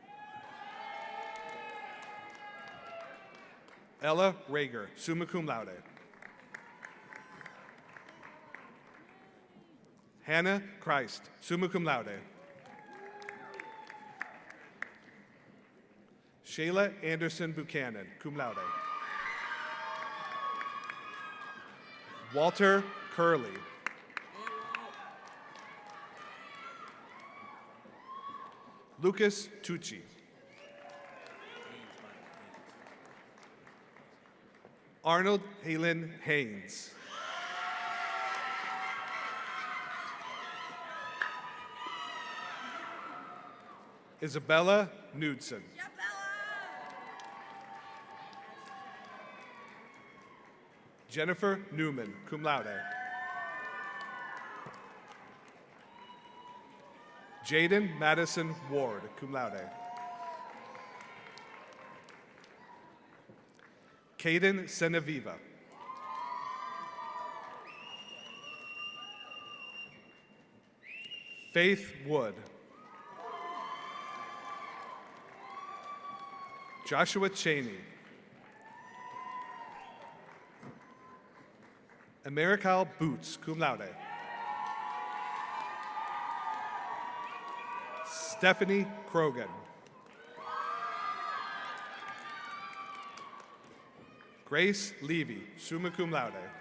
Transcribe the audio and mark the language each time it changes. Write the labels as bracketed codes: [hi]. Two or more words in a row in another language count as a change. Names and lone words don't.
[en] Ella Rager, [la] summa cum laude. [en] Hannah Christ, [la] summa cum laude. [en] Shayla Anderson Buchanan, [la] cum laude. [en] Walter Curley. Lucas Tucci. Arnold Halen Haynes. Isabella Knudsen. Jennifer Newman, [la] cum laude. [en] Jaden Madison Ward, [la] cum laude. [en] Caden Seneviva. Faith Wood. Joshua Cheney. Americal Boots, [la] cum laude. [en] Stephanie Krogan. Grace Levy, [la] summa cum laude.